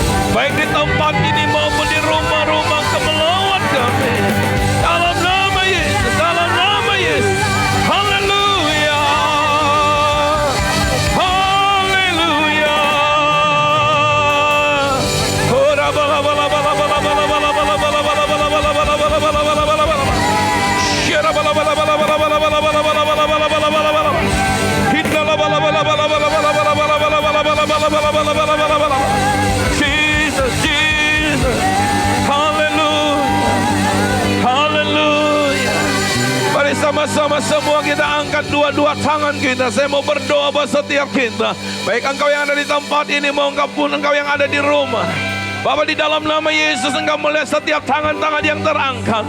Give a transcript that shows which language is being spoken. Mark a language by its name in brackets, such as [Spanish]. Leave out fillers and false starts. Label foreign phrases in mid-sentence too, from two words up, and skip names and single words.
[Indonesian] baik di tempat ini maupun di rumah-rumah Engkau melawat kami. Dalam nama Yesus, dalam nama Yesus. Haleluya. Haleluya. Ora bala bala bala bala bala bala bala bala bala bala bala bala bala bala bala bala. Shira bala bala bala bala bala bala bala bala bala bala bala bala bala. Hidala bala bala bala bala bala bala bala bala bala bala bala bala bala bala bala. Jesus, Jesus. Haleluya. Haleluya. Mari sama-sama semua kita angkat dua-dua tangan kita. Saya mau berdoa buat setiap kita. Baik engkau yang ada di tempat ini maupun engkau yang ada di rumah. Bapa, di dalam nama Yesus Engkau melihat setiap tangan-tangan yang terangkat.